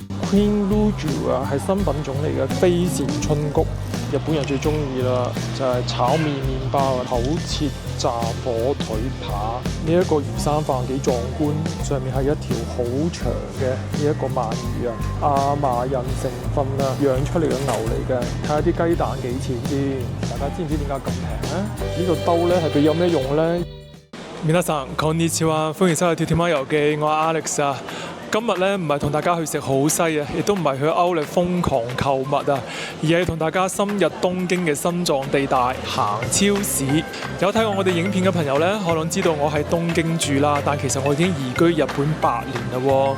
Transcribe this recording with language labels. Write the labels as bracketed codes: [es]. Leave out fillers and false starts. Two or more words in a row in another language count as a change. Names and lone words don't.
[yue] Queen Luju 啊，係新品種嚟嘅飛扇春菊，日本人最中意啦，就係炒麵麵包啊，厚切炸火腿扒。呢一個魚生飯幾壯觀，上面係一條好長嘅呢一個鰻魚啊，亞麻仁成分啊，養出嚟嘅牛嚟嘅。睇下啲雞蛋幾錢先，大家知唔知點解咁平咧？呢個兜咧係俾有咩用咧？ [ja] 皆さんこんにちは， [yue] 歡迎收睇《跳跳貓遊記》，我係 Alex 啊。今日咧唔係同大家去食好西啊，亦都唔係去歐力瘋狂購物啊，而係同大家深入東京嘅心臟地帶行超市。有睇過我哋影片嘅朋友咧，可能知道我喺東京住啦，但其實我已經移居日本8年啦喎。